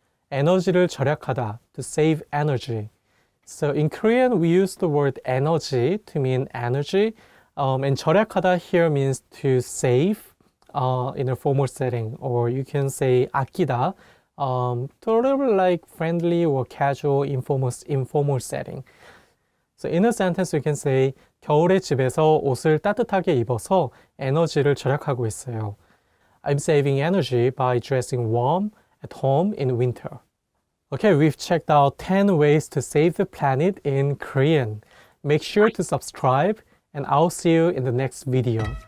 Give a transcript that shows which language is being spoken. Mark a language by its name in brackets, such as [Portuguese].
[Korean] 에너지를 절약하다, [English] to save energy. So in Korean, we use the word energy to mean energy, and 절약하다 here means to save in a formal setting, or you can say 아끼다, to a little bit like friendly or casual, informal setting. So in a sentence, you can say [Korean] 겨울에 집에서 옷을 따뜻하게 입어서 에너지를 절약하고 있어요. [English] I'm saving energy by dressing warm at home in winter. Okay, we've checked out 10 ways to save the planet in Korean. Make sure to subscribe, and I'll see you in the next video.